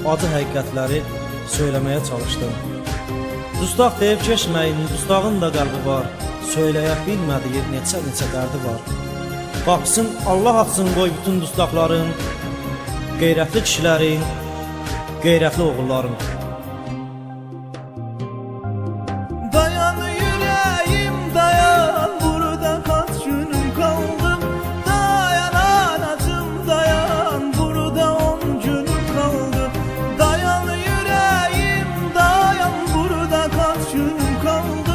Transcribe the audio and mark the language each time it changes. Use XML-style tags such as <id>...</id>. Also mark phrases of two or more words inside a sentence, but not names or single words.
<az>Acı həqiqətləri söyləməyə çalışdım. Dustaq deyib keçməyin, dustağın da qəlbi var. Söyləyə bilmədiyi neçə dərdi var. Qapısın Allah açsın qoy bütün dustaqların, qeyrətli kişilərin, qeyrətli oğulların.</az> <tr>Dayan yüreğim dayan, burada kaç günüm kaldı. Dayan anacım dayan, burada 10 günüm kaldı. Dayan yüreğim dayan, burada kaç günüm kaldı.</tr>